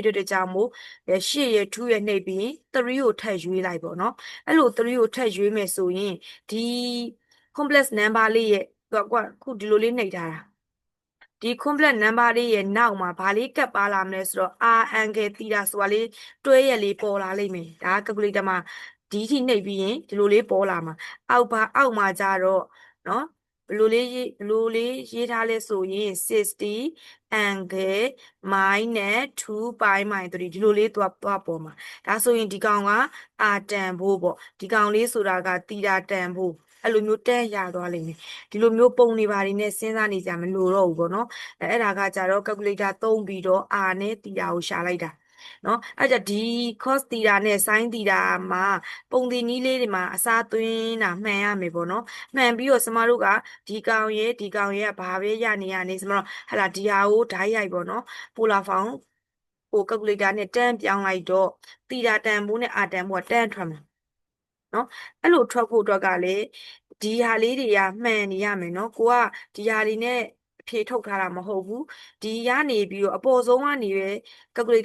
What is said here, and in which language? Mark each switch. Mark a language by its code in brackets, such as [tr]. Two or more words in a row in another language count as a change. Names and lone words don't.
[my] တဲ့ကြောင့်မို့8ရယ်2ရယ်နှိပ်ပြီးရင်3ကိုထပ်ရွေးလိုက်ပေါ့နော်အဲ့လို3ကိုထပ်ရွေးမယ်ဆိုရင်ဒီ [en] complex number [my] လေးရဲ့ခုဒီလိုလေးနှိပ်ထားတာဒီ [en] complex number [my] လေးရဲ့နောက်မှာဘာလေးကပ်ပါလာမလဲဆိုတော့ [en] r angle theta [my] ဆိုတာလေးတွဲရလေးပေါ်လာလိမ့်မယ်ဒါက calculator မှာဒီထိနှိပ်ပြီးရင်ဒီလိုလေးပေါ်လာမှာအောက်မှာကြတော့နော်ဘယ်လိုလေးရေးထားလဲဆိုရင်60 [en] angle minus 2 pi minus 3 [my] ဒီလိုလေးသွားပေါ်မှာဒါဆိုရင်ဒီကောင်ကအာတန်ဖို့ပေါ့ဒီကောင်လေးဆိုတာကတီတာတန်ဖို့အဲ့လိုမျိုးတက်ရသွားလိမ့်မယ်ဒီလိုမျိုးပုံနေပါနေနဲ့စဉ်းစားနေကြမလို့တော့ဘူးပေါ့နော်အဲ့ဒါကကြတော့ calculator သုံးပြီးတော့ r နဲ့ theta ကိုရှာလိုက်တာနော်အဲ့ကြဒီ [en] cos theta [my] နဲ့ sin theta မှာပုံသင်နည်းလေးတွေမှာအစားသွင်းတာမှန်ရမယ်ပေါ့နော်မှန်ပြီးတော့ကျမတို့ကဒီကောင်ရဲ့ကဘာပဲရနေကျမတို့ဟလာဒီဟာကိုဓာတ်ရိုက်ပေါ့နော် [en] polar form [my] ကို calculator နဲ့တန်းပြောင်းလိုက်တော့ theta တန်ဖိုးနဲ့ r တ န်ဖိုးကတန်းထွက်မှာနော်အဲ့လိုထွက်ဖို့အတွက်ကလည်းဒီဟာလေးတွေကမှန်နေရမယ်နော်ကိုကဒီဟာတွေနဲ့အဖြေထုတ်ထားတာမဟုတ်ဘူးဒီကနေပြီးတော့အပေါ်ဆုံးကနေပဲ calculator